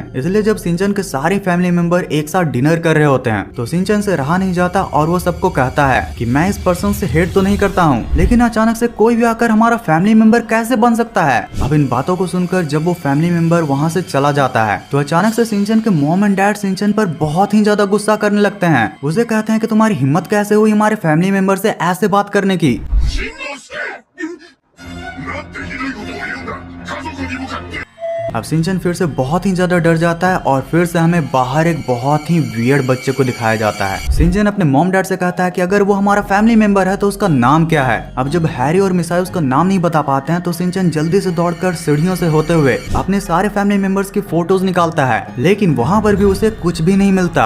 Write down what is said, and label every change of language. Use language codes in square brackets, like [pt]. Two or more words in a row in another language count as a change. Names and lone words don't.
[hi] इसलिए जब शिनचैन के सारे [en] family member [hi] एक साथ डिनर कर रहे होते हैं, तो शिनचैन से रहा नहीं जाता और वो सबको कहता है कि मैं इस पर्सन से हेट तो नहीं करता हूँ, लेकिन अचानक से कोई भी आकर हमारा फैमिली मेंबर कैसे बन सकता है। अब इन बातों को सुनकर जब वो [en] family member [hi] वहाँ से चला जाता है, तो अचानक से शिनचैन के [en] mom and dad [hi] शिनचैन पर बहुत ही ज्यादा गुस्सा करने लगते हैं। उसे कहते हैं कि तुम्हारी हिम्मत कैसे हुई हमारे [en] family member [hi] से ऐसे बात करने की। [ja] なんてひどいことを言うんだ。家族に向かって。 [hi] अब शिनचैन फिर से बहुत ही ज्यादा डर जाता है और फिर से हमें बाहर एक बहुत ही वियर्ड बच्चे को दिखाया जाता है। शिनचैन अपने [en] mom dad [hi] से कहता है कि अगर वो हमारा [en] family member [hi] है तो उसका नाम क्या है। अब जब हैरी और मिसाई उसका नाम नहीं बता पाते हैं, तो शिनचैन जल्दी से दौड़कर सीढ़ियों से होते हुए अपने सारे [en] family members [hi] की फोटोज निकालता है, लेकिन वहाँ पर भी उसे कुछ भी नहीं मिलता।